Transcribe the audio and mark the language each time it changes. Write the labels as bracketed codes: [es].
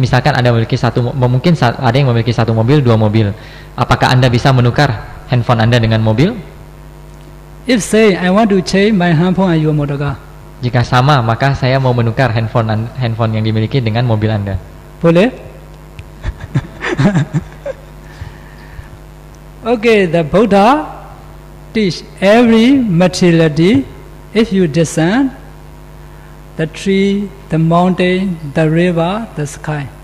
[id] Misalkan Anda memiliki mungkin ada yang memiliki 1 mobil, 2 mobil. Apakah Anda bisa menukar handphone Anda dengan mobil? [en] If say I want to change my handphone and your motor car. [id] Jika sama, maka saya mau menukar handphone yang dimiliki dengan mobil Anda. Boleh? [en] Okay, the Buddha teach every materiality. If you descend, the tree, the mountain, the river, the sky.